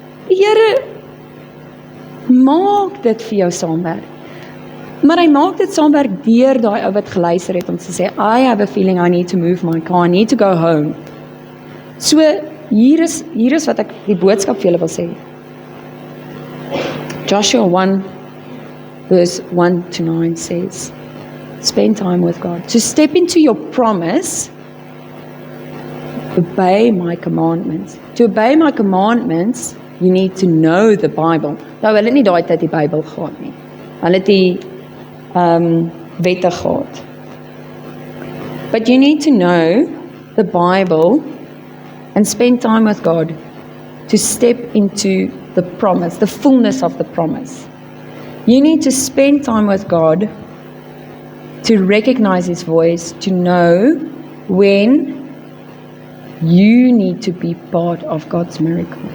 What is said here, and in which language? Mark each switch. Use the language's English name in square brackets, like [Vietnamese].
[Afrikaans] Die Here maak dit vir jou saamwerk. Maar hy maak dit saamwerk deur daai ou wat geluister het om te sê, [English] I have a feeling I need to move my car, I need to go home. [Afrikaans] So, hier is wat ek die boodskap vir julle wil sê. [English] Joshua 1 verse 1 to 9 says, spend time with God. To step into your promise, obey my commandments. To obey my commandments, you need to know the Bible. [Afrikaans] Nou, hulle het nie daai tyd die Bybel gehad nie. Hulle het die wette gehad. [English] But you need to know the Bible and spend time with God to step into the promise, the fullness of the promise. You need to spend time with God to recognize His voice, to know when you need to be part of God's miracle.